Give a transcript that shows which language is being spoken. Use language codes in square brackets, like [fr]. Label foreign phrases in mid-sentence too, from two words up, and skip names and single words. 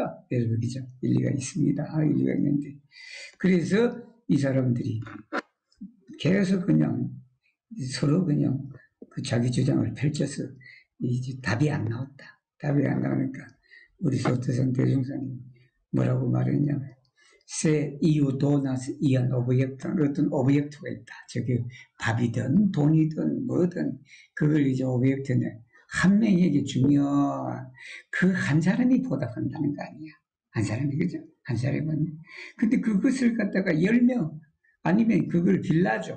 [ko] 그죠? 일리가 있습니다. 일리가 있는데 그래서 이 사람들이 계속 그냥 서로 그냥 그 자기 주장을 펼쳐서 이제 답이 안 나왔다. 답이 안 나오니까 우리 소태산 대종사님 뭐라고 말했냐면 [eo] se io donas ian obiectum, [ko] 어떤 오브젝트가 있다. 저게 밥이든 돈이든 뭐든 그걸 이제 오브젝트는 한 명에게 주면 그 한 사람이 보답한다는 거 아니야. 한 사람이 그죠? 한 사람은. 근데 그것을 갖다가 10명 아니면 그걸 빌라줘.